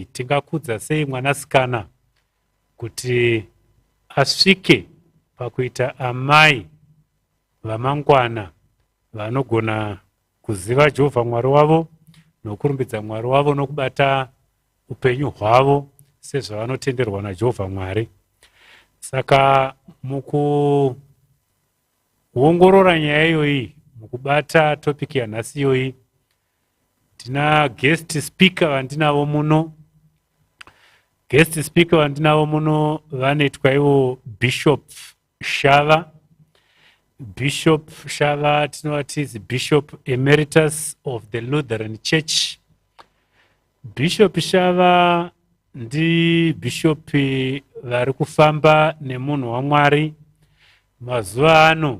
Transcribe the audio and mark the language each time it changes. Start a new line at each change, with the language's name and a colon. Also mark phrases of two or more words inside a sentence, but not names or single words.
Shona: Tingakudza sei mwanasikana kuti asvike pakuita amai vamangwana vanogona kuziva Jehovha Mwari wavo nokurumbidza Mwari wavo nokubata upenyu hwavo sezvavanotenderwa naJehovha Mwari. Saka mukuongorora nyaya iyoyi, mukubata topic yanhasi iyoyi, tina
English: guest speaker
Shona: vandinavo muno.
English: Guest speaker
Shona: vandinavo muno vanoitwa ivo Bishop Shava.
English: Bishop Shava tinovati is Bishop Emeritus of the Lutheran Church.
Shona: Bishop Shava ndi bishop vari kufamba nemunhu waMwari mazuva ano.